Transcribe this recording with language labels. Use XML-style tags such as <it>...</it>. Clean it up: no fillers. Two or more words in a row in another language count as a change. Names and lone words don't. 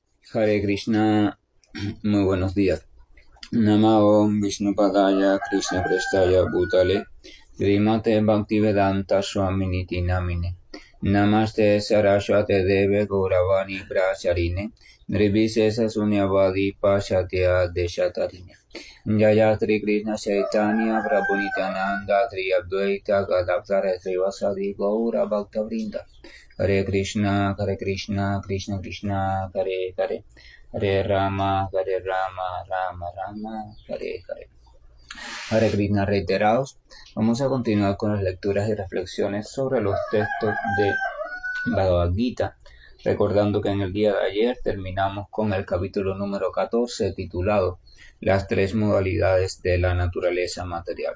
<sa>हरे कृष्ण,</sa> <es>muy buenos días.</es> <sa>नमो विष्णुपादाय कृष्ण प्रेष्ठाय भूतले श्रीमते भक्तिवेदान्त स्वामिनिति नामिने नमस्ते सरस्वते देवे गौरवाणी ब्रचारिणे निर्विशेष शून्यवादि पाश्चात्य देशतारिणे जय श्री कृष्ण चैतन्य प्रभु नित्यानन्द श्री अद्वैत गदाधर श्रीवासादि गौर भक्त वृन्द हरे कृष्ण, कृष्ण कृष्ण, हरे हरे, हरे राम, राम राम, हरे हरे. हरे कृष्ण</sa> <es>reiterados. Vamos a continuar con las lecturas y reflexiones sobre los textos de Bhagavad Gita, recordando que en el día de ayer terminamos con el capítulo número 14 titulado Las tres modalidades de la naturaleza material.</es>